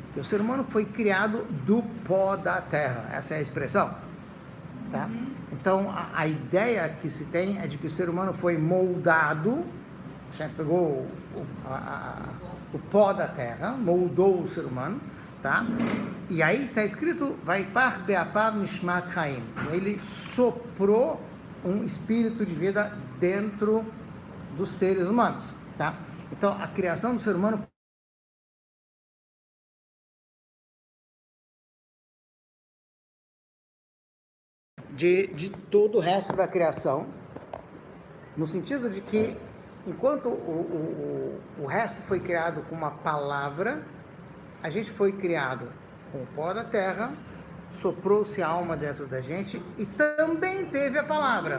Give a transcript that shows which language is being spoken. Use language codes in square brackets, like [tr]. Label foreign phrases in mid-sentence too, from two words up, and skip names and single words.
[pt] Porque o ser humano foi criado do pó da terra, essa é a expressão, tá? Então, a ideia que se tem é de que o ser humano foi moldado, Hashem pegou o pó da terra, moldou o ser humano, tá? E aí está escrito, [he] ויפח באפיו נשמת חיים, [pt] ele soprou um espírito de vida dentro dos seres humanos, tá? Então, a criação do ser humano de todo o resto da criação, no sentido de que, enquanto o resto foi criado com uma palavra, a gente foi criado com o pó da terra, soprou-se a alma dentro da gente e também teve a palavra.